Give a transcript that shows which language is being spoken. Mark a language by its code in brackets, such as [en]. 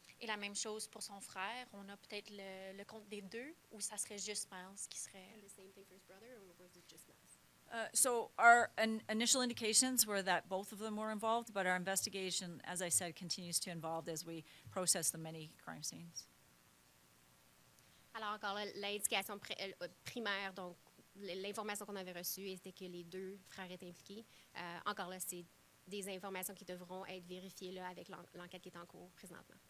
[fr] Et la même chose pour son frère. On a peut-être le compte des deux, ou ça serait juste Myles qui serait... [en] The same thing for his brother, or was it just Myles? So our initial indications were that both of them were involved, but our investigation, as I said, continues to evolve as we process the many crime scenes. [fr] Alors encore là, l'indication primaire, donc l'information qu'on avait reçue était que les deux frères étaient impliqués. Encore là, c'est des informations qui devront être vérifiées là, avec l'enquête qui est en cours présentement.